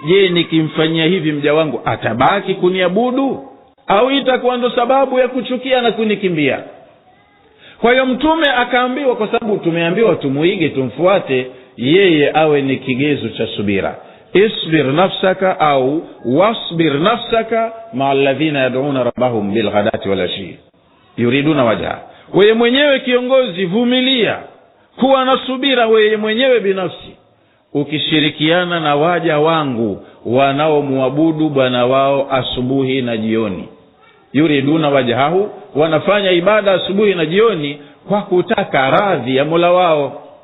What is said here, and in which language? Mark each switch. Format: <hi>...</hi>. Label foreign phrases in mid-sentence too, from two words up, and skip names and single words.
<sw>je, nikimfanyia hivi mja wangu atabaki kuniabudu au itakuwa ndo sababu ya kuchukia na kunikimbia? Kwa hiyo mtume akaambiwa, kwa sababu tumeambiwa tumuige, tumfuate yeye, awe ni kigezo cha subira.</sw> <ar>إصبر نفسك أو واصبر نفسك مع الذين يدعون ربهم بالغداة والعشي يريدون وجه.</ar> <sw>Wewe mwenyewe kiongozi, vumilia, kuwa na subira wewe mwenyewe binafsi, ukishirikiana na waja wangu wanaomwabudu bwana wao asubuhi na jioni.</sw> <ar>يريدون وجهه,</ar> <sw>wanafanya ibada asubuhi na jioni kwa kutaka radhi ya Mola wao.</sw>